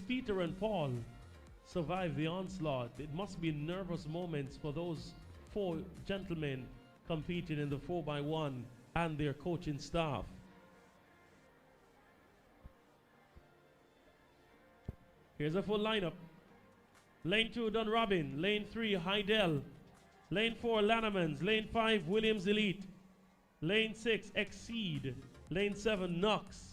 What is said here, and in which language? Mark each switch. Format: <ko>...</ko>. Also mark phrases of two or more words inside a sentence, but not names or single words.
<en>Peter and Paul survive the onslaught? It must be nervous moments for those 4 gentlemen competing in the 4x1 and their coaching staff. Here's a full lineup. Lane 2, Dunrobin. Lane 3, Heidel. Lane 4, Lanneman's. Lane 5, Williams Elite. Lane 6, Exceed. Lane 7, Knox.</en>